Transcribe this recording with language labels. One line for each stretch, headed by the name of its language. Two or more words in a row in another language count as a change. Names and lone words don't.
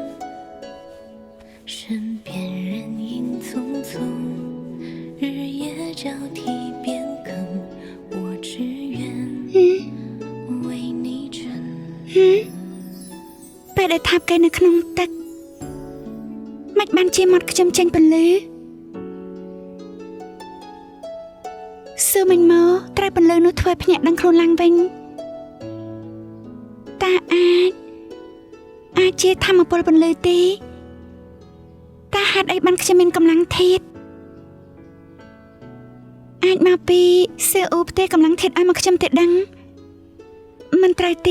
Chinese: 身边人影匆匆，日夜交替变更，我只愿为你沉。
Khmer: ពេលដែលថាប់គេនៅក្នុងទឹកមិនបានជាមាត់ខ្ញុំចេញពន្លឺសើមិញមកត្រូវពន្លឺនោះធ្វើភ្ញាក់ដឹងខ្លួនឡើងវិញតាអាចជាធម្មពលពន្លឺទេតាហេតុអីបានខ្ញុំមានកម្លាំងធាតុអាចមកពីសើអ៊ូផ្ទេកម្លាំងធាតុឲ្យមកខ្ញុំទេដឹងមិនត្រូវទេ